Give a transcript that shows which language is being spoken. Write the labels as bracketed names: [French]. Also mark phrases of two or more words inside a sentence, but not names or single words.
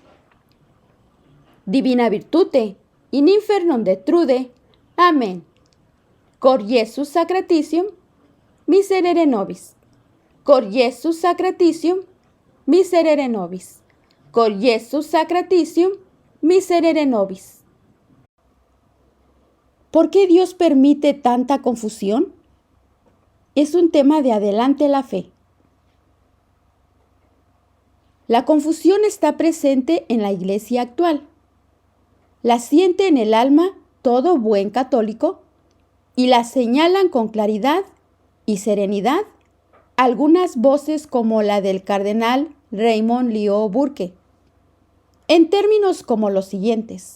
[Latin] Divina virtute, in infernum detrude. Amén. Cor Iesus sacratitium, miserere nobis. Cor Iesus sacratitium, miserere nobis. Cor Iesus sacratitium, miserere nobis. [Spanish] ¿Por qué Dios permite tanta confusión? Es un tema de adelante la fe. La confusión está presente en la Iglesia actual. La siente en el alma todo buen católico y la señalan con claridad y serenidad algunas voces como la del cardenal Raymond Lioux Burke, en términos como los siguientes.